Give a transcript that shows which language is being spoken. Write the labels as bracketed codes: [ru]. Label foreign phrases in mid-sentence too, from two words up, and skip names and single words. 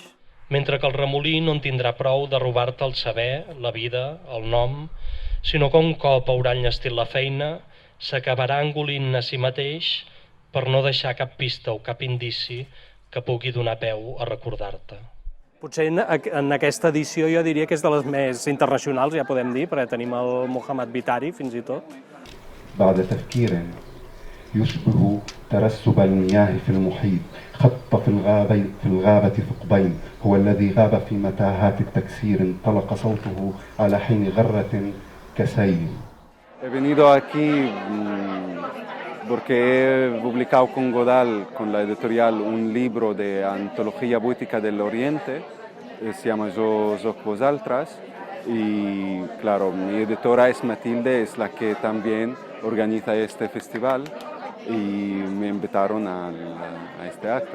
[ca] Mentre que el remolí no en tindrà prou de robar-te el saber, la vida, el nom, sinó que un cop haurà enllestit la feina, s'acabarà engolint a si mateix per no deixar cap pista o cap indici que pugui donar peu a recordar-te. Potser en aquesta edició jo diria que és de les més internacionals, ja podem dir, perquè tenim el Mohamed Bitari, fins i tot. [ar] بعد تفكير يشبه ترسب المياه في المحيط خط في الغابة ثقبين هو الذي غاب في متاهات التكسير انطلق صوته على حين غرة كسيل. [es] He venido aquí porque he publicado con Godal, con la editorial, un libro de antología poética del Oriente, se llama Los Ojos Altras, y claro, mi editora es Matilde, es la que también organiza este festival, y me invitaron a este acto.